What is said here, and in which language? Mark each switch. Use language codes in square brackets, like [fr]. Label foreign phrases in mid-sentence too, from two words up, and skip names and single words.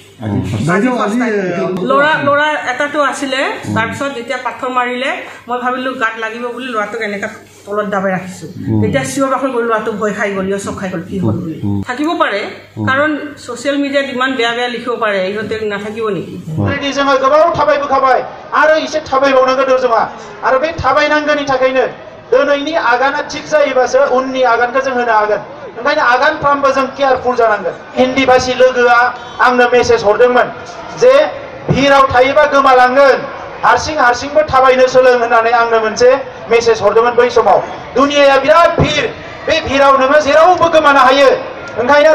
[as] ল'ৰা এটাতো আছিলে তাৰপিছত যেতিয়া পাথৰ মাৰিলে মই ভাবিলো গাত লাগিব বুলি ল'ৰাটোক এনেকা তলত দাবাই ৰাখিছো এতিয়া চিঞৰ বাখৰ কৰি ল'ৰাটো ভয় খাই গ'ল চক খাই গ'ল কি হ'ল বুলি থাকিব পাৰে কাৰণ ছ'চিয়েল মিডিয়াত ইমান বেয়া লিখিব পাৰে ইহঁতে নাথাকিব নেকি [brx] जोङो गोबाव थाबायबोखाबाय आरो एसे थाबायबावनांगौ दं जोंहा आरो बे थाबायनांगौनि थाखायनो दिनैनि आगाना थिग जायोबासो उननि आगानखौ जों होनो हागोन ओंखायनो आगानफ्रामबो जों केयारफुल जानांगोन हिन्दी भाषी लोगोआ आंनो मेसेज हरदोंमोन जे भिराव थायोबा गोमालांगोन हारसिंबो थाबायनो सोलों होननानै आंनो मोनसे मेसेज हरदोंमोन बै समाव दुनियाया बिराद भिर बे भिराव नोङो जेरावबो गोमानो हायो ओंखायनो